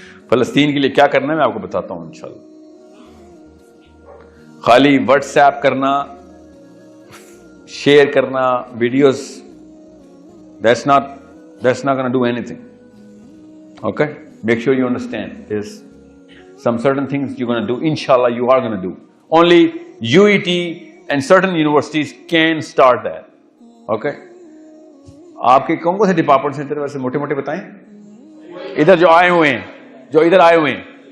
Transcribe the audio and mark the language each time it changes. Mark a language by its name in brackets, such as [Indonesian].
[Urdu] فلسطین کے لیے کیا کرنا ہے میں آپ کو بتاتا ہوں انشاءاللہ. خالی واٹس ایپ کرنا, شیئر کرنا videos, [English] that's not going to do anything. Okay, make sure you understand there's some certain things you're going to do. Inshallah you are going to do. Only UET and certain universities can start that. [Urdu] Okay, آپ کے کون سے department سے ادھر ویسے موٹے موٹے بتائیں, ادھر جو آئے ہوئے ہیں, جو ادھر آئے ہوئے ہیں